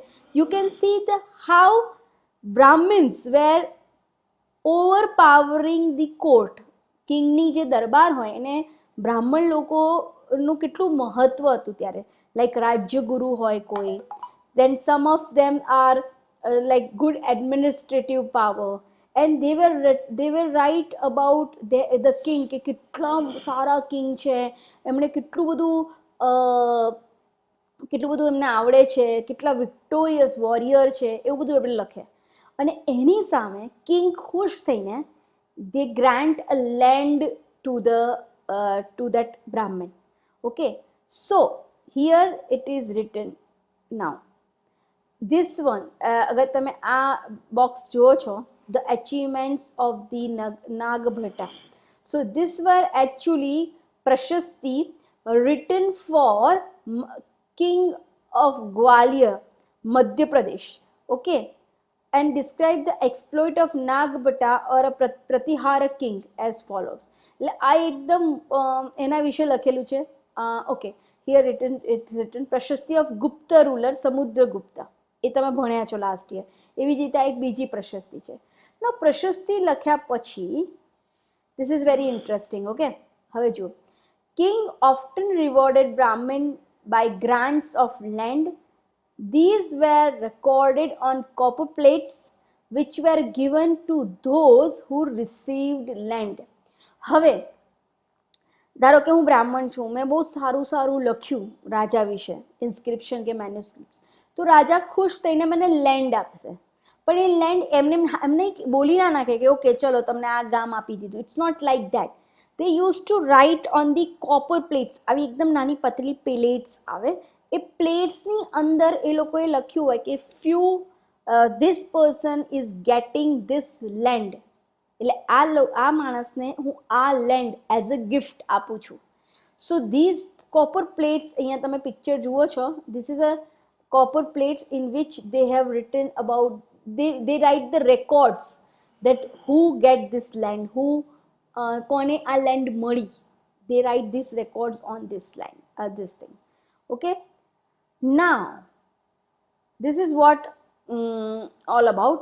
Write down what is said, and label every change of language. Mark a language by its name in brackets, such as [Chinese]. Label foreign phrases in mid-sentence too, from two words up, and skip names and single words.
[English] You can see the how Brahmins were overpowering the court. [Gujarati] કિંગની જે દરબાર હોય એને બ્રાહ્મણ લોકોનું કેટલું મહત્વ હતું ત્યારે. લાઈક રાજ્યગુરુ હોય કોઈ, [English] then some of them are like good administrative power, and they were right about the king, [Gujarati] કે કેટલા સારા king છે, એમણે કેટલું બધું એમને આવડે છે, કેટલા [English] victorious warrior [Gujarati] છે, એવું બધું એમણે લખે. અને એની સામે કિંગ ખુશ થઈને [English] they grant a land to that Brahmin. Okay, so here it is written now. This one, [Gujarati] અગર તમે આ બોક્સ જુઓ છો, [English] the achievements of the Nagbhata. So this were actually prashasti written for king of Gwalior, Madhya Pradesh. Okay, and describe the exploit of Nagbhata or a Pratihara king as follows. [Gujarati] એટલે આ એકદમ એના વિશે લખેલું છે. ઓકે, [English] here it's written prashasti of Gupta ruler Samudragupta. [Gujarati] એ તમે ભણ્યા છો [English] last year. [Gujarati] એવી જ રીતે એક બીજી પ્રશસ્તિ છે. ના, પ્રશસ્તિ લખ્યા પછી [English] this is very interesting. [Gujarati] Okay, હવે જુઓ. [English] King often rewarded Brahmin by grants of land. These were recorded on copper plates which were given to those who received land. [Gujarati] હવે ધારો કે હું બ્રાહ્મણ છું, મેં બહુ સારું સારું લખ્યું રાજા વિશે, ઇન્સ્ક્રિપ્શન કે મેન્યુસ્ક્રિપ્ટ, તો રાજા ખુશ થઈને મને લેન્ડ આપશે. પણ એ લેન્ડ એમને બોલી ના નાખે કે ઓકે ચલો તમને આ ગામ આપી દીધું. [English] It's not like that. They use to write on the copper plates. [Gujarati] આવી એકદમ નાની પતલી પ્લેટ્સ આવે. એ પ્લેટ્સની અંદર એ લોકોએ લખ્યું હોય કે [English] few this person is getting this land. [Gujarati] એટલે આ માણસને હું આ [English] land as a gift [Gujarati] આપું છું. [English] So these copper plates, [Gujarati] અહીંયા તમે પિક્ચર જુઓ છો, [English] this is a copper plates in which they have written about, they write the records that who get this land, who kone a land madi. They write these records on this land, this thing. Okay, now this is what all about.